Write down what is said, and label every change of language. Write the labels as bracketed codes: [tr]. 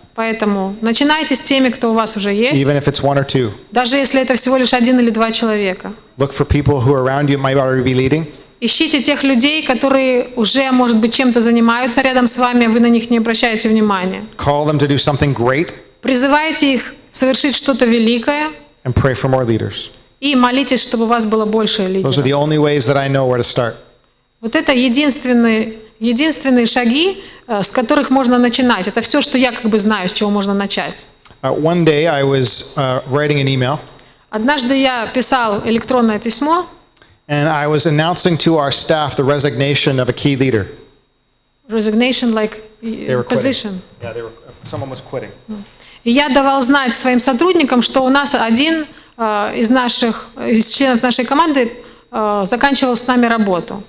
[ru] Поэтому начинайте с теми, кто у вас уже есть, [en] even if it's 1 or 2. [ru] даже если это всего лишь 1 или 2 человека. [en] Look for people who are around you might already be leading. [ru] Ищите тех людей, которые уже, может быть, чем-то занимаются рядом с вами, а вы на них не обращаете внимания. [en] Call them to do something great [ru] Призывайте их совершить что-то великое [en] and pray for more leaders. [ru] и молитесь, чтобы у вас было больше [en] Those are [ru] лидеров. [en] the only ways that I know where to start. [ru] Вот это единственные шаги, с которых можно начинать. Это все, что я как бы знаю, с чего можно начать. [en] One day I was writing an email, [ru] Однажды я писал электронное письмо, [en] and I was announcing to our staff the resignation of a key leader. resignation like They were position. quitting. Yeah, someone was quitting. [ru] И я давал знать своим сотрудникам, что у нас один из членов нашей команды заканчивал с нами работу.